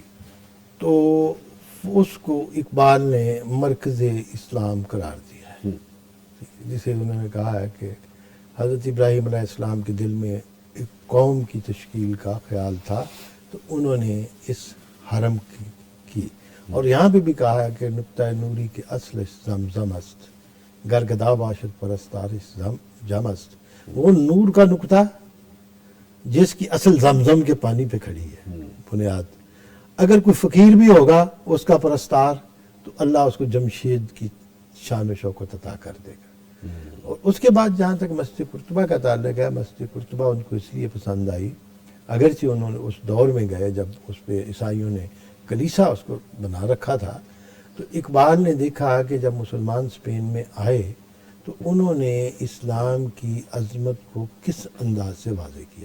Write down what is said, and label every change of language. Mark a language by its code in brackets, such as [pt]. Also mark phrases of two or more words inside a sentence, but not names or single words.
[ur] تو اس کو اقبال نے مرکز اسلام قرار دیا ہے، جسے انہوں نے کہا ہے کہ حضرت ابراہیم [ar] علیہ السلام [ur] کے دل میں ایک قوم کی تشکیل کا خیال تھا، تو انہوں نے اس حرم کی اور یہاں پہ بھی کہا ہے کہ [fa] نقطہ نوری کے اصل زمزم است، گرگدا باشد پرستار جم است، [ur] وہ نور کا نقطہ جس کی اصل زمزم کے پانی پہ کھڑی ہے بنیاد، اگر کوئی فقیر بھی ہوگا اس کا پرستار تو اللہ اس کو جمشید کی شان و شوکت عطا کر دے گا۔ اور اس کے بعد جہاں تک مسجد قرطبہ کا تعلق ہے، مسجد قرطبہ ان کو اس لیے پسند آئی، اگرچہ انہوں نے اس دور میں گئے جب اس پہ عیسائیوں نے کلیسا اس کو بنا رکھا تھا، تو اقبال نے دیکھا کہ جب مسلمان اسپین میں آئے تو انہوں نے اسلام کی عظمت کو کس انداز سے واضح کیا۔